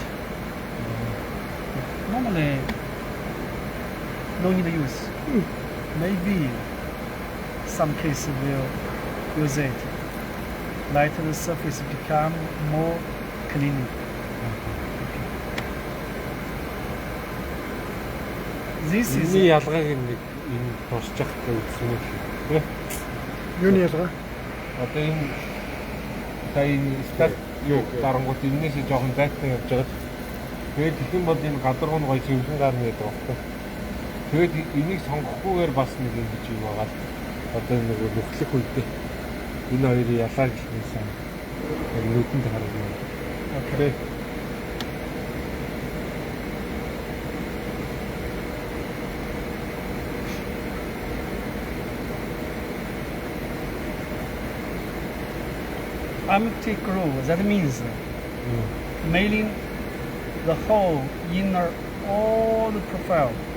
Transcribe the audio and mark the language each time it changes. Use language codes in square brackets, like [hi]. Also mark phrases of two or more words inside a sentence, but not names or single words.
[en] Normally, no need to use. Maybe some cases will use it. Let the surface become more clean. This is [mn] Эний ялгааг нэг энэ тусч явахтай үзсэн юм шиг. Юуны ялгаа? Одоо энэ сая стат юу дарангуут энэсээ жоохон зайтай явж байгаа. Тэгээд тэгэх юм бол энэ гадаргуун гоё цэвэрхэн гарна гэдэг багтаа. Тэгээд энийг сонгохгүйгээр бас нэг юм гэж юм байгаа. Одоо нэг нөхлөх үедээ энэ хоёрын ялгааг хэлсэн. Нүдэнд харагдана. Окей. [en] empty groove. That means mailing the whole inner all the profile.